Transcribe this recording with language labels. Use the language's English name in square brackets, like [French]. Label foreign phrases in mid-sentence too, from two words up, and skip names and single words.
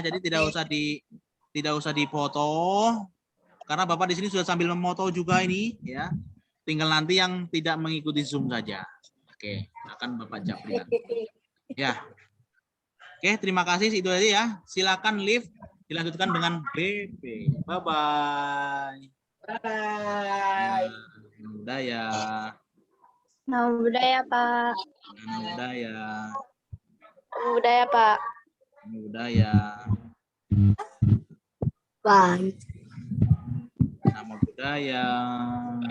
[Indonesian] Jadi tidak usah dipoto karena Bapak di sini sudah sambil memoto juga ini ya. Tinggal nanti yang tidak mengikuti Zoom saja. Oke, akan Bapak japri nanti. Ya. Oke, terima kasih itu aja ya. Silakan live dilanjutkan dengan BP. [English] Bye bye. Bye. [Pali] Namo Buddhaya. Namo Buddhaya Pak. Namo Buddhaya. Namo Buddhaya Pak. Namo Buddhaya. [English] Bye. [Pali] Namo Buddhaya.